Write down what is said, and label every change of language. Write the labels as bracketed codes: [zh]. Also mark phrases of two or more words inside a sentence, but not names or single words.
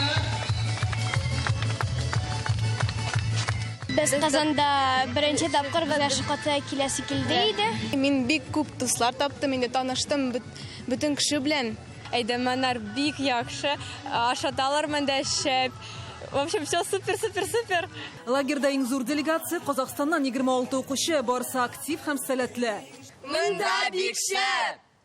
[tt] Без Казанда беренче тапкыр безгә шыкаты киләсе килде иде. Мин бик күп дуслар таптым, инде таныштым бөтен кеше белән. Әйдәмнәр бик яхшы, ашаталар монда шәп. [ru] В общем, все супер. [tt] Лагерда иң зур делегация Казахстаннан 26 укучы, барысы актив һәм сәләтле. Монда бик шәп.